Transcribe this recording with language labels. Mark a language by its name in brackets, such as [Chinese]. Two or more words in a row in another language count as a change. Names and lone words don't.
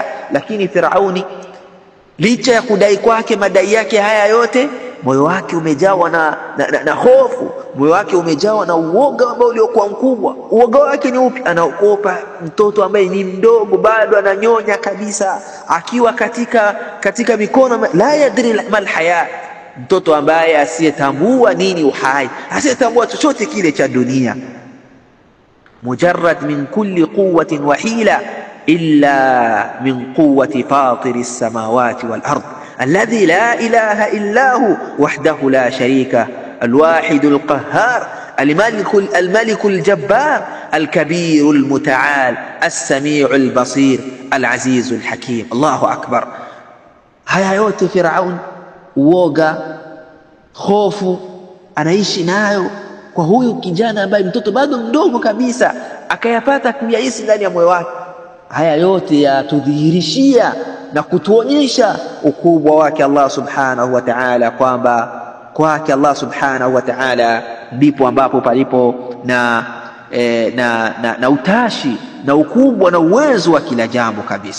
[Swahili] Lakini Firauni, licha ya kudai kwake madai yake haya yote, moyo wake umejawa na hofu, moyo wake umejawa na uoga ambao uliokuwa mkubwa. Uoga wake ni upi? Anaogopa mtoto ambaye ni mdogo, bado ananyonya kabisa, akiwa katika mikono, [Arabic] لا يدري ما الحياة, [Swahili] mtoto ambaye asiyetambua nini uhai, asiyetambua chochote kile cha dunia. [Arabic] مجرد من كل قوة وحيلة إلا من قوة فاطر السماوات والأرض الذي لا إله إلا هو وحده لا شريك الواحد القهار الملك الجبار الكبير المتعال السميع البصير العزيز الحكيم. الله أكبر. [Swahili] haya yote Firaun, uoga, hofu anaishi nayo kwa huyu kijana ambaye mtoto bado mdogo kabisa, akayapata kuyahisi ndani ya moyo wake. Haya yote yatudhihirishia na kutuonyesha ukubwa wake [Arabic] الله سبحانه وتعالى, [Swahili] kwamba kwake [Arabic] الله سبحانه وتعالى [Swahili] ndipo ambapo palipo na utashi na ukubwa na uwezo wa kila jambo kabisa.